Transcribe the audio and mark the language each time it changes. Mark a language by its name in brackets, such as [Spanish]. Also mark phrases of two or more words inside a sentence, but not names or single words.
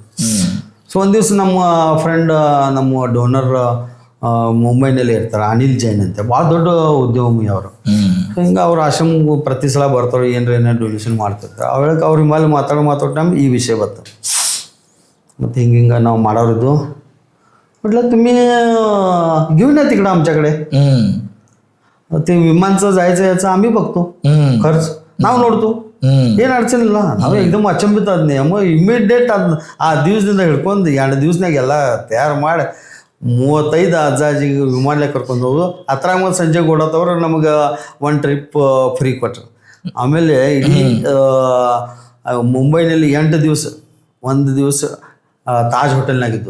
[Kannada] ಸೊ ಒಂದು ದಿವಸ ನಮ್ಮ ಫ್ರೆಂಡ್, ನಮ್ಮ ಡೋನರ್ ಮುಂಬೈನಲ್ಲಿ ಇರ್ತಾರೆ, ಅನಿಲ್ ಜೈನ್ ಅಂತ, ಭಾಳ ದೊಡ್ಡ ಉದ್ಯಮಿ ಅವರು. ಹಿಂಗೆ ಅವ್ರ ಆಶ್ರಮ ಪ್ರತಿ ಸಲ ಬರ್ತಾರೆ, ಏನಾರ ಡೊನೇಷನ್ ಮಾಡ್ತಿರ್ತಾರೆ. ಅವಾಗ ಅವ್ರ ಮೇಲೆ ಮಾತಾಡೋ ಟೈಮ್ ಈ ವಿಷಯ ಬರ್ತದೆ. ಮತ್ತು ಹಿಂಗೆ ನಾವು ಮಾಡೋರಿದ್ದು, [Marathi] म्हटलं तुम्ही घेऊन या तिकडं आमच्याकडे. ते विमानचं जायचं याचं आम्ही बघतो, खर्च नाव [Kannada] ನೋಡ್ತು, ಏನು ಅಡಚಣೆ ಇಲ್ಲ. ನಾವು एकदम ಅಚಂಬಿತ ಆದ್ನಿ. ಅಮ್ಮ ಇಮಿಡಿಯೇಟ್ ಆ ದಿವಸದಿಂದ ಹಿಡ್ಕೊಂಡು 2 ದಿವಸನಾಗ ಎಲ್ಲ ತಯಾರು ಮಾಡಿ 35 ಅಜ್ಜಾಜಿಗೆ ವಿಮಾನಲೆ ಕರ್ಕೊಂಡು ಹೋಗೋದು. ಅದ್ರಾಗ ಮತ್ತು ಸಂಜಯ್ ಗೋಡತ್ ಅವರು ನಮಗೆ ಒಂದು ಟ್ರಿಪ್ ಫ್ರೀ ಕೊಟ್ಟರು. ಆಮೇಲೆ ಇಡೀ ಮುಂಬೈನಲ್ಲಿ 8 ದಿವಸ, 1 ದಿವಸ ತಾಜ್ ಹೋಟೆಲ್ನಾಗಿದ್ದು.